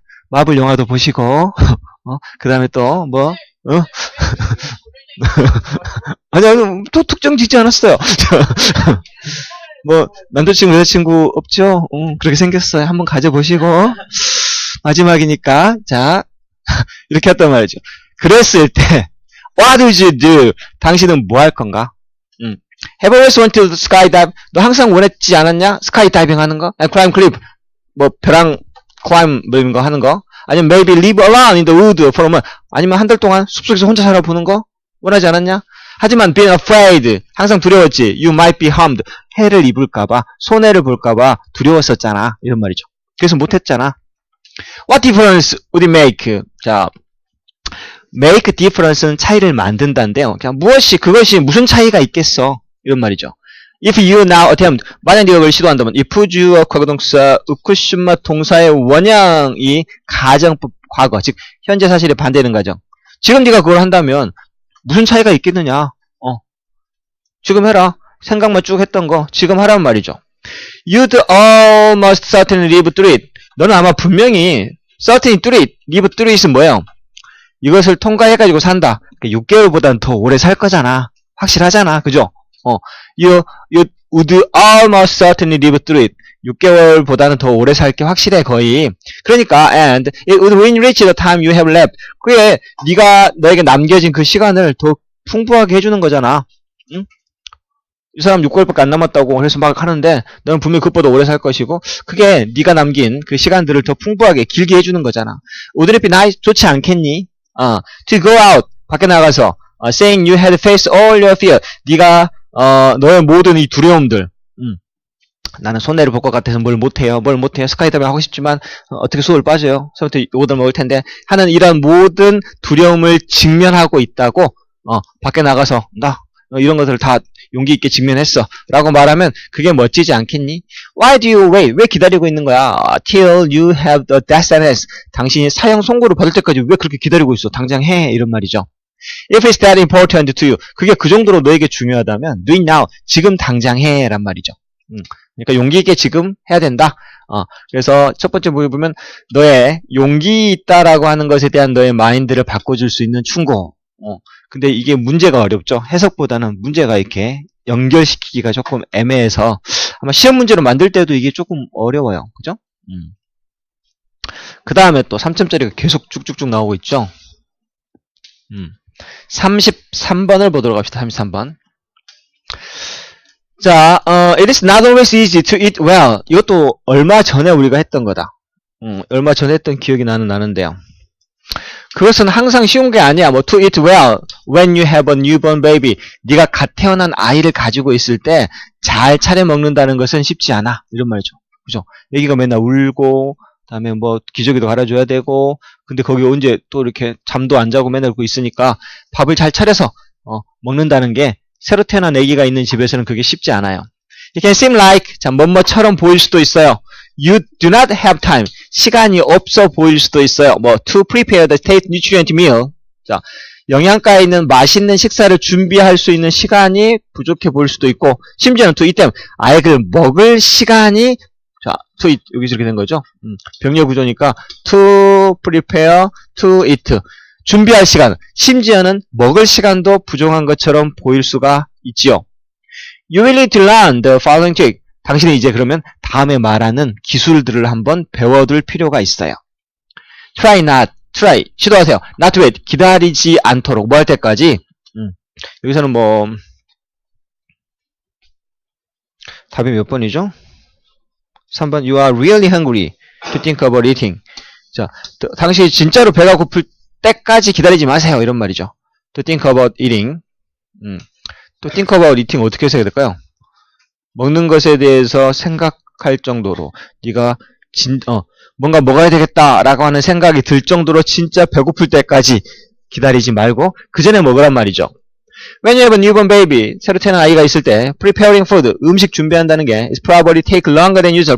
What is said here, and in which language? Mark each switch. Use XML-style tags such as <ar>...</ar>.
<ko>마블 영화도 보시고, 그 다음에 또, 아니야, 또 특정 짓지 않았어요. 남자친구, 여자친구 없죠? 그렇게 생겼어요. 한번 가져보시고, 마지막이니까, 자, 이렇게 했단 말이죠. 그랬을 때,</ko> <en>what would you do?</en> <ko>당신은 뭐 할 건가?</ko> <en>Have you always wanted to skydive?</en> <ko>너 항상 원했지 않았냐? 스카이다이빙 하는 거?</ko> <en>climb cliff,</en> <ko>벼랑, climb, 이런 거 하는 거? 아니면</ko> <en>maybe live alone in the wood for a month.</en> <ko>아니면 한 달 동안 숲속에서 혼자 살아보는 거? 원하지 않았냐? 하지만</ko> <en>being afraid,</en> <ko>항상 두려웠지.</ko> <en>You might be harmed.</en> <ko>해를 입을까봐, 손해를 볼까봐 두려웠었잖아. 이런 말이죠. 그래서 못했잖아.</ko> <en>What difference would it make?</en> <ko>자, make difference는 차이를 만든다인데요. 그냥 그것이 무슨 차이가 있겠어? 이런 말이죠.</ko> <en>If you now attempt,</en> <ko>만약 네가 그걸 시도한다면, if 주어 과거동사, 우쿠슈마 동사의 원형이 가정법 과거, 즉 현재 사실에 반대되는 가정. 지금 네가 그걸 한다면 무슨 차이가 있겠느냐? 지금 해라. 생각만 쭉 했던 거 지금 하란 말이죠.</ko> <en>You'd almost certainly live through it.</en> <ko>너는 아마 분명히</ko> <en>certainly through it, live through it</en> <ko>은 뭐예요? 이것을 통과해가지고 산다. 6개월보다는 더 오래 살 거잖아. 확실하잖아. 그죠?</ko> <en>You would almost certainly live through it.</en> <ko>6개월보다는 더 오래 살 게 확실해, 거의. 그러니까,</ko> <en>and it would enrich the time you have left.</en> <ko>그게 너에게 남겨진 그 시간을 더 풍부하게 해주는 거잖아. 응? 이 사람 6개월밖에 안 남았다고 그래서 막 하는데 너는 분명히 그것보다 오래 살 것이고 그게 네가 남긴 그 시간들을 더 풍부하게 길게 해주는 거잖아.</ko> <en>Wouldn't it be nice?</en> <ko>좋지 않겠니?</ko> <en>To go out,</en> <ko>밖에 나가서</ko> <en>saying you had faced all your fear.</en> <ko>네가 너의 모든 이 두려움들. 나는 손해를 볼 것 같아서 뭘 못해요. 스카이다이빙 하고 싶지만 어떻게 수월 빠져요. 서부터 욕을 먹을 텐데 하는 이런 모든 두려움을 직면하고 있다고 밖에 나가서 나 이런 것들을 다 용기 있게 직면했어 라고 말하면 그게 멋지지 않겠니?</ko> <en>Why do you wait?</en> <ko>왜 기다리고 있는 거야?</ko> <en>Till you have the death sentence.</en> <ko>당신이 사형 선고를 받을 때까지 왜 그렇게 기다리고 있어? 당장 해. 이런 말이죠.</ko> <en>If it's that important to you.</en> <ko>그게 그 정도로 너에게 중요하다면</ko> <en>do it now.</en> <ko>지금 당장 해. 란 말이죠. 그러니까 용기 있게 지금 해야 된다. 그래서 첫 번째 부분에 보면 너의 용기 있다라고 하는 것에 대한 너의 마인드를 바꿔줄 수 있는 충고. 근데 이게 문제가 어렵죠. 해석보다는 문제가 이렇게 연결시키기가 조금 애매해서 아마 시험 문제로 만들 때도 이게 조금 어려워요. 그죠? 그 다음에 또 3점짜리가 계속 쭉쭉쭉 나오고 있죠. 33번을 보도록 합시다. 33번.</ko> <en>자, it is not always easy to eat well.</en> <ko>이것도 얼마 전에 우리가 했던 거다. 얼마 전에 했던 기억이 나는데요. 그것은 항상 쉬운 게 아니야.</ko> <en>to eat well when you have a newborn baby.</en> <ko>네가 갓 태어난 아이를 가지고 있을 때 잘 차려 먹는다는 것은 쉽지 않아. 이런 말이죠. 그죠? 애기가 맨날 울고, 그다음에 기저귀도 갈아줘야 되고, 근데 거기 언제 또 이렇게 잠도 안 자고 맨날 그러고 있으니까 밥을 잘 차려서 먹는다는 게 새로 태어난 애기가 있는 집에서는 그게 쉽지 않아요.</ko> <en>It can seem like</en> <ko>뭐뭐처럼 보일 수도 있어요.</ko> <en>You do not have time.</en> <ko>시간이 없어 보일 수도 있어요.</ko> <en>to prepare the taste nutrient meal.</en> <ko>자, 영양가 있는 맛있는 식사를 준비할 수 있는 시간이 부족해 보일 수도 있고, 심지어는</ko> <en>to eat them.</en> <ko>아예 그 먹을 시간이, 자, to eat, 여기서 이렇게 된 거죠. 병렬 구조니까</ko> <en>to prepare, to eat.</en> <ko>준비할 시간, 심지어는 먹을 시간도 부족한 것처럼 보일 수가 있지요.</ko> <en>You will need to learn the following trick.</en> <ko>당신은 이제 그러면 다음에 말하는 기술들을 한번 배워둘 필요가 있어요. try, 시도하세요.</ko> <en>not to wait,</en> <ko>기다리지 않도록, 할 때까지. 여기서는 답이 몇 번이죠? 3번,</ko> <en>you are really hungry. To think about eating.</en> <ko>자, 당시 진짜로 배가 고플 때까지 기다리지 마세요. 이런 말이죠.</ko> <en>To think about eating. To think about eating</en> <ko>어떻게 해석해야 될까요? 먹는 것에 대해서 생각할 정도로 네가 뭔가 먹어야 되겠다라고 하는 생각이 들 정도로 진짜 배고플 때까지 기다리지 말고 그 전에 먹으란 말이죠.</ko> <en>When you have a newborn baby,</en> <ko>새로 태어난 아이가 있을 때</ko> <en>preparing food,</en> <ko>음식 준비한다는 게</ko> <en>is probably take longer than usual.</en>